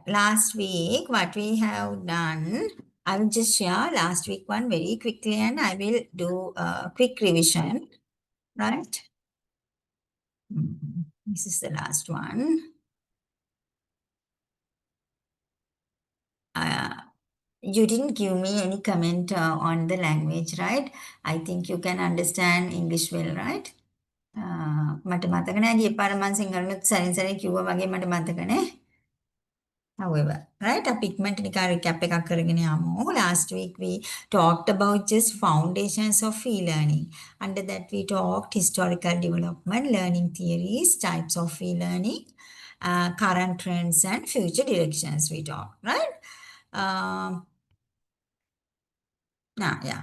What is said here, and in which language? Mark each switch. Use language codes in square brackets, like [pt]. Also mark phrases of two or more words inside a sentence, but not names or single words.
[en] Last week, what we have done, I will just share last week one very quickly and I will do a quick revision, right? This is the last one. Uh, you didn't give me any comment on the language, right? I think you can understand English well, right? [si] මට මතක නෑ ගිය පාර මම සිංහලනුත් සරින් සරින් කිව්වා වගේ මට මතක නෑ. [en] However, right? A pigment recap [si] එකක් කරගෙන යමු. [en] Last week we talked about just foundations of e-learning. Under that we talked historical development, learning theories, types of e-learning, current trends and future directions we talked, right? Yeah.